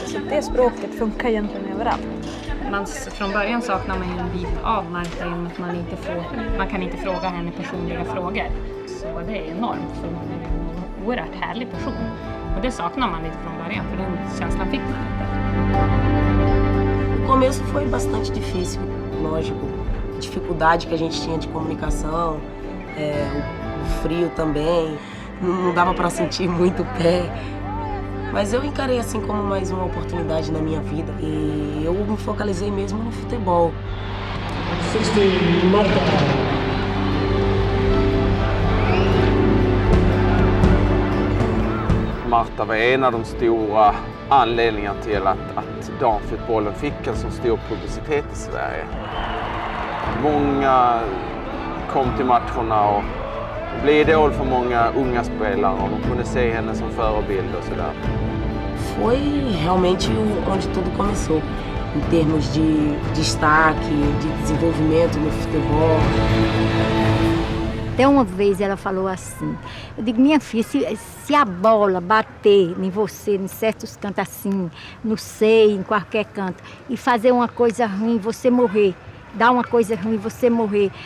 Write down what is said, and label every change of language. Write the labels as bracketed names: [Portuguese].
[Swedish] Så det språket funkar egentligen överallt. Från början saknar man ju en bit av Marta i och med att man kan inte fråga henne personliga frågor. Så det är enormt, för hon är en oerhört härlig person. Och det saknar man lite från början, för den känslan fick man inte. [Portuguese] No começo foi bastante difícil, lógico. A dificuldade que a gente tinha de comunicação, o frio também, não dava para sentir muito o pé. Mas eu encarei assim como mais uma oportunidade na minha vida e eu me focalizei mesmo no futebol. 16, Marta. [Swedish] Marta var en av de stora anledningarna till att damfotbollen fick en så stor publicitet i Sverige. Många kom till matcherna och blev idol för många unga spelare och de kunde se henne som förebild och sådär. [Portuguese] Foi realmente onde tudo começou, em termos de destaque, de desenvolvimento no futebol. Até uma vez ela falou assim, eu digo, minha filha, se a bola bater em você, em certos cantos assim, no seio, em qualquer canto, e fazer uma coisa ruim, você morrer, dar uma coisa ruim, você morrer.